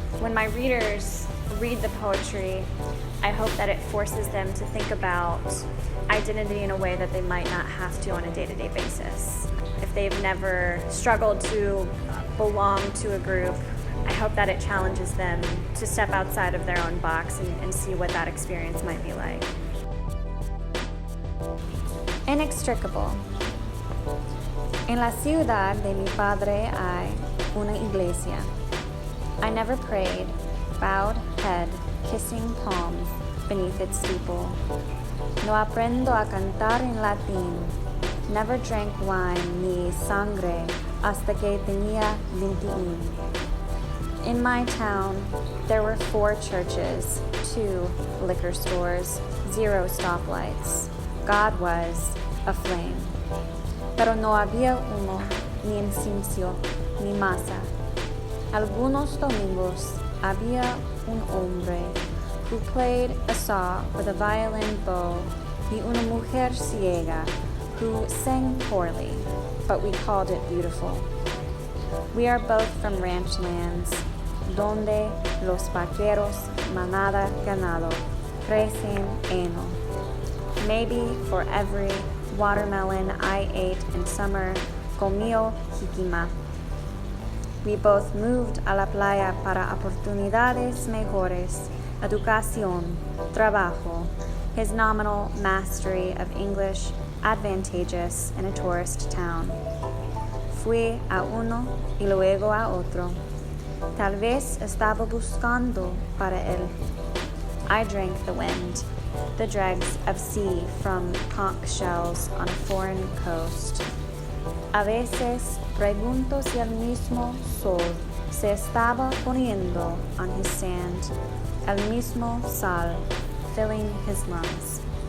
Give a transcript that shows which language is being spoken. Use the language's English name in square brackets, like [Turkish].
[English] When my readers read the poetry, I hope that it forces them to think about identity in a way that they might not have to on a day-to-day basis. If they've never struggled to belong to a group, I hope that it challenges them to step outside of their own box and see what that experience might be like. Inextricable. [Spanish] En la ciudad de mi padre hay una iglesia. [English] I never prayed, bowed head, kissing palms beneath its steeple. [Spanish] No aprendo a cantar en latín. [English] Never drank wine [Spanish] ni sangre hasta que tenía 21. [English] In my town, there were 4 churches, 2 liquor stores, 0 stoplights. God was aflame. [Spanish] Pero no había humo, ni incienso, ni masa. Algunos domingos había un hombre [English] who played a saw with a violin bow [Spanish] y una mujer ciega [English] who sang poorly, but we called it beautiful. We are both from ranch lands, [Spanish] donde los vaqueros, manada, ganado, crecen heno. [English] Maybe for every watermelon I ate in summer, [Spanish] comió jicama. [English] We both moved [Spanish] a la playa para oportunidades mejores, educación, trabajo, [English] his nominal mastery of English advantageous in a tourist town. [Spanish] Fui a uno y luego a otro. Tal vez estaba buscando para él. [English] I drank the wind, the dregs of sea from conch shells on a foreign coast. [Spanish] A veces pregunto si el mismo sol se estaba poniendo [English] on his sand, [Spanish] el mismo sal [English] filling his lungs.